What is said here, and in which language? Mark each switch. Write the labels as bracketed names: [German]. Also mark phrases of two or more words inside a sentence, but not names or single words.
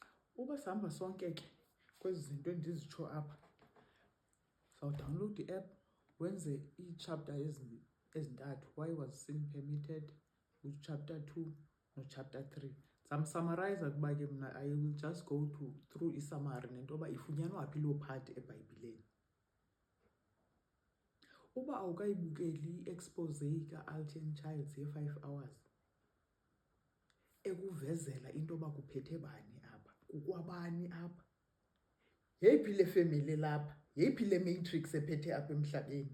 [Xhosa] Uba sihamba sonke ke kwezi zinto endizitsho apha, sawudownload i-app wenze ii-chapter ezintathu. [English] Why was sin permitted, chapter 2 no-chapter 3. [Xhosa] Samsummarize kuba ke mna [English] I will just go through [Xhosa] isummary nento yoba ifunyanwa phi loo part eBhayibhileni. Uba awukayibukeli i-expose ka-Alton Childs ye-5 hours ekuvezela into yoba kuphethe bani apha, kukwabani apha, yeyiphi le family lapha, yeyiphi le matrix ephethe apha emhlabeni.